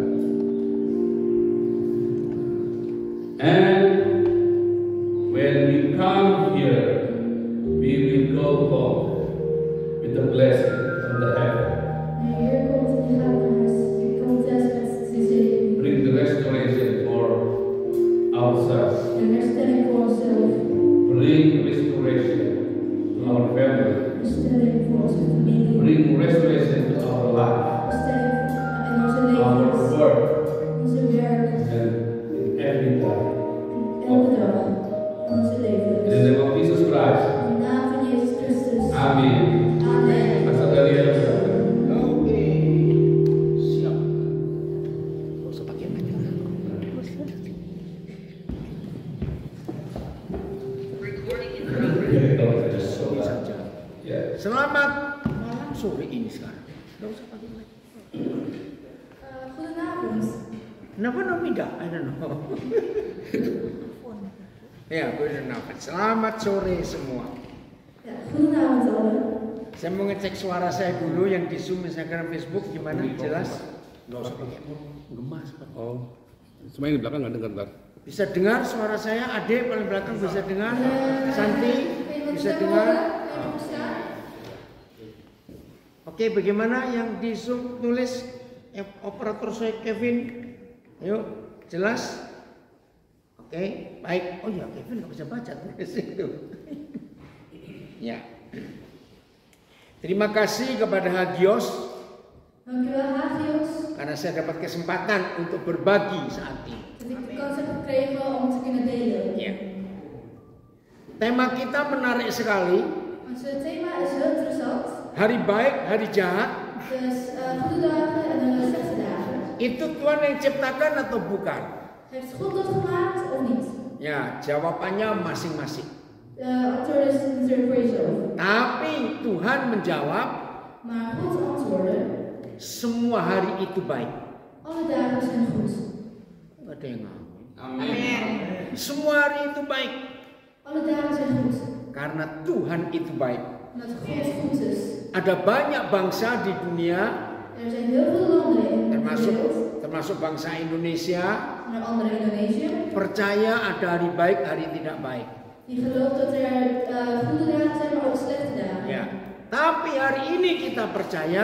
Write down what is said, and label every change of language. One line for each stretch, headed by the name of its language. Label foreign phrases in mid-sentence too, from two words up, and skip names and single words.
English: And when we come here, we will go home with the blessing from the heaven.
Dutch: En hier komt in huis, je komt thuis met de zegen.
English: Bring the restoration for ourselves.
Dutch: En herstelling voor onszelf.
English: Bring restoration to our family.
Dutch: Herstelling voor onze familie.
English: Bring restoration to our life,
Dutch: Herstelling in onze
English: our
Dutch: levens.
English: work,
Dutch: Onze werk.
English: and in every time.
Dutch: Elke dag. In onze In levens.
English: the name of Jesus Christ.
Dutch: In de naam van Jezus Christus. Amen. Amen.
Indonesian: Pastor Daniel. Oke, siap. Gak usah
English: pakai mic.
Indonesian: Ini saja. Yeah. Selamat malam sore ini sekarang. Gak usah pakai mic. Goedenavond. Kenapa tidak?
English: I don't know.
Indonesian: Ya, goedenavond. Selamat sore semua.
Dutch: Ja, goedenavond allen.
Indonesian: Saya mau ngecek suara saya dulu yang di Zoom, Instagram, Facebook gimana? Jelas? Gak usah pakai gemas, Pak. Oh, cuma yang di belakang nggak dengar, ntar. Bisa dengar suara saya? Ade paling belakang bisa dengar? Santi bisa dengar? Oke, bagaimana yang di Zoom tulis operator saya Kevin? Ayo, jelas? Oke, baik. Oh ya, Kevin nggak bisa baca tulis itu. Ya. Terima kasih kepada Hagios Dankjewel Hagios. karena saya dapat kesempatan untuk berbagi saat ini.
Dutch: Dat ik de kans heb gekregen om te kunnen delen.
Indonesian: Ya. Tema kita menarik sekali.
Dutch: Ons thema is heel interessant.
Indonesian: Hari baik, hari jahat.
Dutch: Dus goede dagen en slechte dagen.
Indonesian: Itu Tuhan yang ciptakan atau bukan?
Dutch: Heeft God dat gemaakt of niet?
Indonesian: Ya, jawabannya masing-masing.
Dutch: De antwoord is natuurlijk voor jezelf.
Indonesian: Tapi Tuhan menjawab,
Dutch: Maar God antwoordde,
Indonesian: semua hari itu baik.
Dutch: alle dagen zijn goed.
Indonesian: Gak ada yang ngomong. Amin. Semua hari itu baik.
Dutch: Alle dagen zijn goed.
Indonesian: Karena Tuhan itu baik.
Dutch: Omdat God goed is.
Indonesian: Ada banyak bangsa di dunia,
Dutch: Er zijn heel veel landen in de wereld,
Indonesian: termasuk bangsa Indonesia,
Dutch: onder andere Indonesië,
Indonesian: percaya ada hari baik, hari tidak baik.
Dutch: die gelooft dat er goede dagen zijn, maar ook slechte dagen.
Indonesian: Ya. Tapi hari ini kita percaya